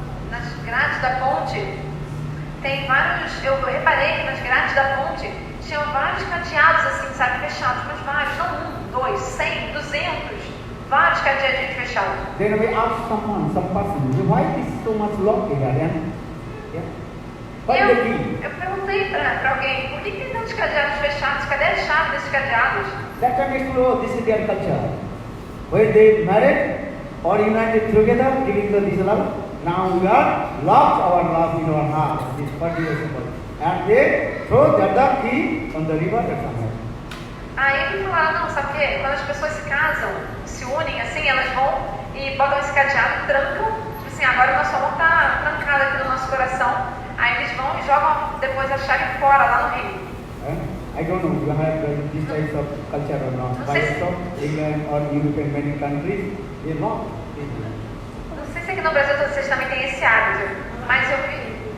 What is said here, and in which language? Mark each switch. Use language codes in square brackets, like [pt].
[pt] Nas grades da ponte, tem vários. Eu reparei que nas grades da ponte tinham vários cadeados assim, sabe, fechados, mas vários, não 1, 2, 100, 200, vários cadeadinhos fechados. [en] Then we asked some person, why is so much locked here? Yeah? Why the key? [pt] Eu perguntei para alguém, por que tem tantos cadeados fechados? Cadê a chave desses cadeados? [en] That time I told, oh, this is their culture. When they married or united together, giving this love, now we are locked our love in our heart. This is what is simple. And they throw the key on the river or somewhere. [pt] Aí eles falaram, não, sabe o quê? Quando as pessoas se casam, se unem assim, elas vão e botam esse cadeado e trancam. Tipo assim, agora o nosso amor está trancado aqui no nosso coração. Aí eles vão e jogam depois a chave fora, lá no rio. [en] I don't know, you have this types of culture or not. But so England or European many countries, they not. [pt] Não sei se aqui no Brasil vocês também têm esse hábito, mas eu vi.